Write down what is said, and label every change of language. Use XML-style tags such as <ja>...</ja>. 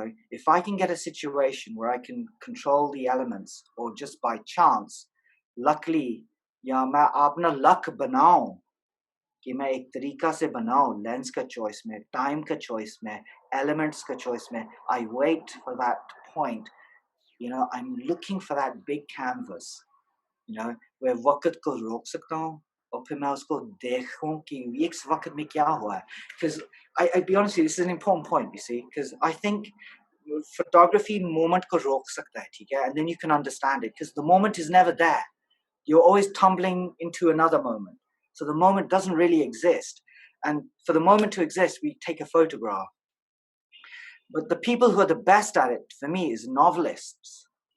<en>If I can get a situation where I can control the elements, or just by chance, luckily,</en> <hi>या मैं अपना luck बनाऊं कि मैं एक तरीका से बनाऊं, lens का choice में,</hi> <en>time का choice में, elements का choice में, I wait for that point. I'm looking for that big canvas, where</en> <hi>वक्त को रोक सकता हूं, और फिर मैं उसको देखूं कि इस वक्त में क्या हुआ है.</hi> <en>Because I'd be honest with you, this is an important point, you see, because I think photography</en> <hi>moment ko rok sakta hai, theek hai?</hi> <en>And then you can understand it, because the moment is never there. You're always tumbling into another moment. So the moment doesn't really exist. And for the moment to exist, we take a photograph. But the people who are the best at it, for me, is novelists.</en>